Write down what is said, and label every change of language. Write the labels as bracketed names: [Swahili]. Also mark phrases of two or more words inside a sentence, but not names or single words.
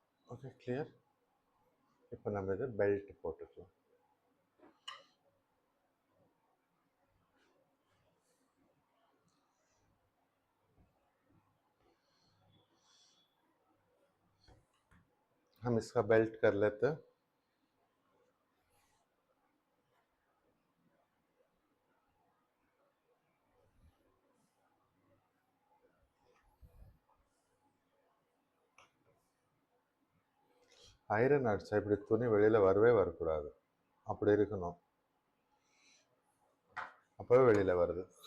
[English] okay clear. [Tamil] இப்போ நம்ம இது பெல்ட் போட்டுக்கலாம். [Hindi] हम इसका बेल्ट कर लेते हैं. [Tamil] ஐரன் அடிச்சா இப்படி துணி வெளியில் வரவே வரக்கூடாது, அப்படி இருக்கணும், அப்போவே வெளியில் வருது.